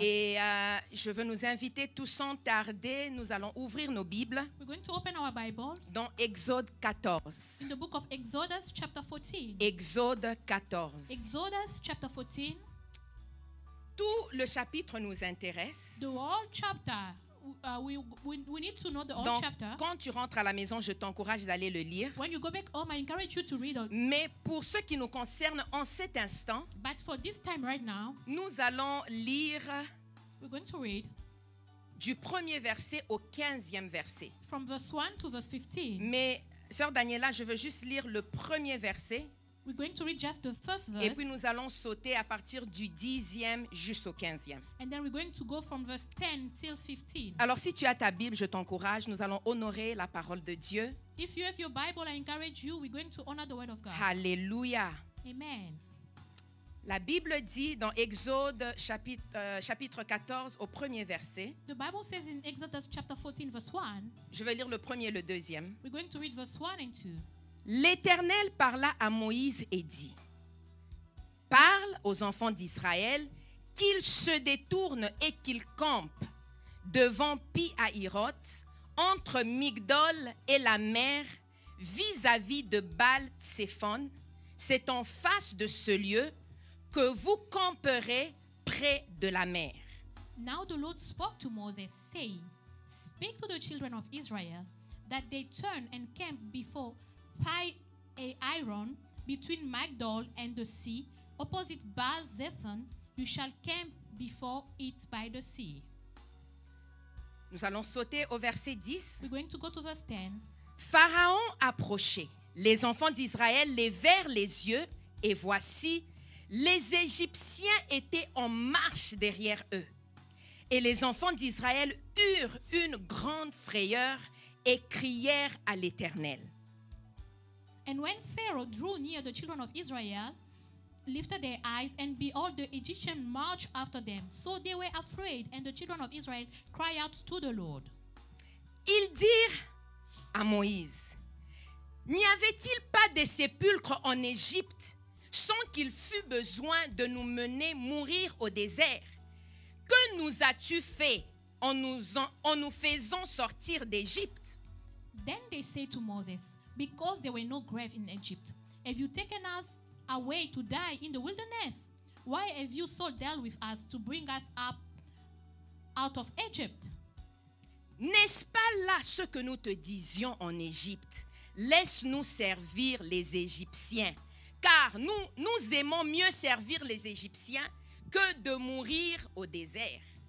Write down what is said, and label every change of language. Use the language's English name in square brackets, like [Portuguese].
[French] Et je veux nous inviter tous sans tarder. Nous allons ouvrir nos Bibles [English] We're going to open our Bible [French] dans Exode 14. [English] in the book of Exodus chapter 14. [French] Exode 14. [English] Exodus chapter 14. [French] Tout le chapitre nous intéresse. [English] The whole chapter. We need to know the whole [French] Donc, [English] chapter. [French] quand tu rentres à la maison, je t'encourage d'aller le lire. [English] When you go back home, I encourage you to read it. [French] Mais pour ce qui nous concerne en cet instant, [English] But for this time right now, [French] nous allons lire [English] we're going to read [French] du premier verset au 15e verset. [English] from verse 1 to verse 15. [French] Mais, sœur Daniela, je veux juste lire le premier verset [English] We're going to read just the first [French] et [English] verse, [French] puis nous allons sauter à partir du 10e jusqu'au 15e. [English] and then we're going to go from verse 10 till 15. [French] Alors, si tu as ta Bible, je t'encourage, nous allons honorer la parole de Dieu. [English] If you have your Bible, I encourage you, we're going to honor the word of God. [French] Alléluia. [English] Amen. [French] La Bible dit dans Exode chapitre 14 au premier verset, [English] The Bible says in Exodus chapter 14, verse 1, [French] je vais lire le premier et le deuxième. [English] we're going to read verse 1 and 2. [French] L'Éternel parla à Moïse et dit, parle aux enfants d'Israël qu'ils se détournent et qu'ils campent devant Pi-Hahiroth, entre Migdol et la mer, vis-à-vis de Baal-Tséphon. C'est en face de ce lieu que vous camperez près de la mer. [English] Now the Lord spoke to Moses, saying, Speak to the children of Israel, that they turn and camp before Pi-Hahiroth, between Migdol and the sea, opposite Baal-Zephon. You shall camp before it by the sea. [French] Nous allons sauter au verset 10. [English] We're going to go to verse 10. [French] Pharaon approchait. Les enfants d'Israël levèrent les yeux et voici, les Égyptiens étaient en marche derrière eux. Et les enfants d'Israël eurent une grande frayeur et crièrent à l'Éternel. [English] And when Pharaoh drew near, the children of Israel lifted their eyes, and behold, the Egyptians marched after them. So they were afraid, and the children of Israel cried out to the Lord. [French] Ils dirent à Moïse, n'y avait-il pas des sépulcres en Égypte sans qu'il fût besoin de nous mener mourir au désert. Que nous as-tu fait en nous faisant sortir d'Égypte? [English] Then they said to Moses, because there were no grave in Egypt, have you taken us away to die in the wilderness? Why have you so dealt with us to bring us up out of Egypt? [French] N'est-ce pas là ce que nous te disions en Égypte? Laisse-nous servir les Égyptiens, car nous aimons mieux servir les Égyptiens que de mourir au désert.